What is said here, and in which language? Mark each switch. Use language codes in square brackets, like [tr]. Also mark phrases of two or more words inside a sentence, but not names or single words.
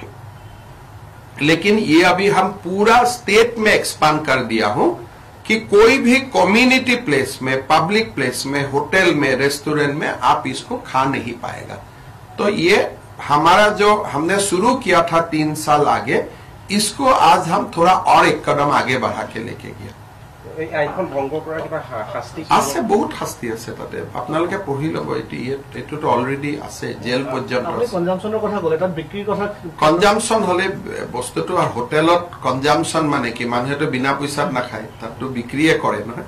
[hi] लेकिन ये अभी हम पूरा स्टेट में एक्सपांड कर दिया हूं कि कोई भी [en] community place [hi] में [en] public place [hi] में होटल में रेस्टोरेंट में आप इसको खा नहीं पाएगा तो ये हमारा जो हमने शुरू किया था 3 साल आगे इसको आज हम थोड़ा और एक कदम आगे बढ़ा के लेके गया [as] আছে বহুত শাস্তি আছে তাতে আপোনালোকে পঢ়ি ল'ব এটোতো অলৰেডি আছে জেল পৰ্যন্ত কনজাম্পশনৰ কথা ক'লে তাত বিক্ৰীৰ কথা কনজাম্পশন হলে বস্তুটো আর হোটেলত কনজাম্পশন মানে কি মানুহেতো বিনা পইচাত নাখায় তাতো বিক্ৰীয়ে কৰে নহয়